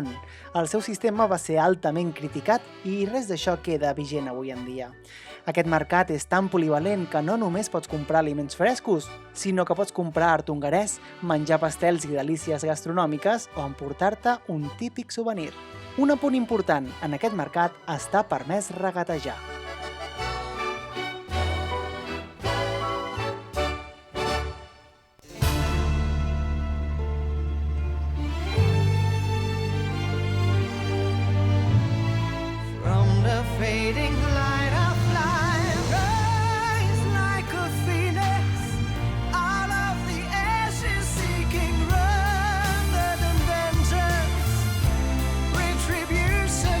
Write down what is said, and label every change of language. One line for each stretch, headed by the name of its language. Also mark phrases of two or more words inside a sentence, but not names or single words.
Catalan: El seu sistema va ser altament criticat i res d'això queda vigent avui en dia. Aquest mercat és tan polivalent que no només pots comprar aliments frescos, sinó que pots comprar art hongarès, menjar pastels i delícies gastronòmiques o emportar-te un típic souvenir. Un apunt important, en aquest mercat està permès regatejar.
English: Fading light of life, rise like a phoenix out of the ashes, seeking rather than vengeance, retribution.